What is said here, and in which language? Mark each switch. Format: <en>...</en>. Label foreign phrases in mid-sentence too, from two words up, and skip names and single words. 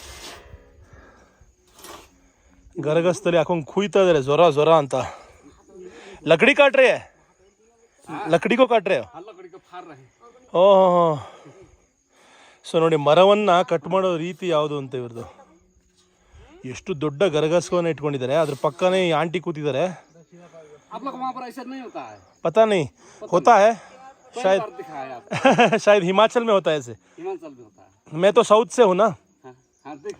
<kn>ಗರಗಸ್ತಲ್ಲಿ ಹಾಕೊಂಡು ಕುಯ್ತಾ ಇದ್ದಾರೆ ಜ್ವರ ಅಂತ.</kn> <hi>लकड़ी काटरे, लकड़ी को काटरे.</hi> <kn>ಓಹ್, ಸೊ ನೋಡಿ ಮರವನ್ನು ಕಟ್ ಮಾಡೋ ರೀತಿ ಯಾವುದು ಅಂತ ಇವ್ರದ್ದು. ಎಷ್ಟು ದೊಡ್ಡ ಗರಗಸವನ್ನು ಇಟ್ಕೊಂಡಿದ್ದಾರೆ. ಅದ್ರ ಪಕ್ಕನೇ ಆಂಟಿ ಕೂತಿದ್ದಾರೆ.</kn> <hi>आप लोग वहाँ पर ऐसा नहीं होता है? पता नहीं होता है, शायद दिखाया आपको। शायद हिमाचल में होता है ऐसे। हिमाचल में होता है। मैं तो साउथ से हूँ ना, हाँ हाँ, देखिए</hi>